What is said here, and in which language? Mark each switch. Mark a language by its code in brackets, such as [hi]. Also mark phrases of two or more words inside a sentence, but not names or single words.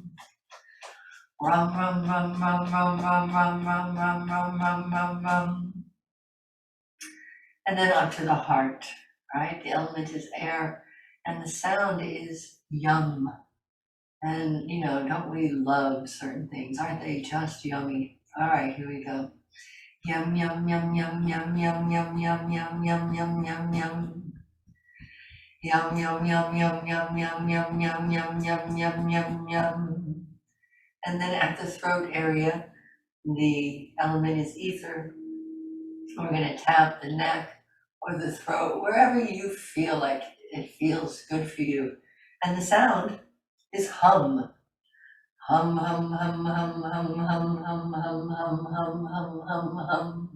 [en] Rum, rum, rum, rum, rum, rum, rum, rum, rum, rum, rum, rum, rum. And then up to the heart, right? The element is air, and the sound is yum. And, you know, don't we love certain things? Aren't they just yummy? All right, here we go. Yum, yum, yum, yum, yum, yum, yum, yum, yum, yum, yum, yum, yum. Yum, yum, yum, yum, yum, yum, yum, yum, yum, yum, yum, yum, yum. And then at the throat area, the element is ether. We're going to tap the neck or the throat, wherever you feel like it feels good for you. And the sound is hum. Hum, hum, hum, hum, hum, hum, hum, hum, hum, hum, hum, hum, hum.